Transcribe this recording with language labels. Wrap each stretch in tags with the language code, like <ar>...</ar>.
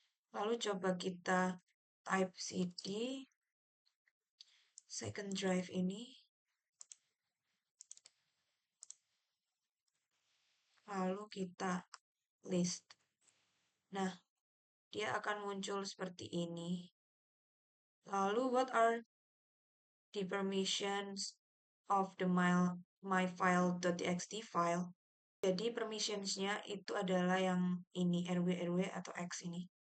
<id>Lalu coba kita type cd second drive ini. Lalu kita list. Nah, dia akan muncul seperti ini.</id> <en>Lalu, what are the permissions of the myfile.txt file?</en> <id>Jadi, permissionsnya itu adalah yang ini, rw atau x ini.</id>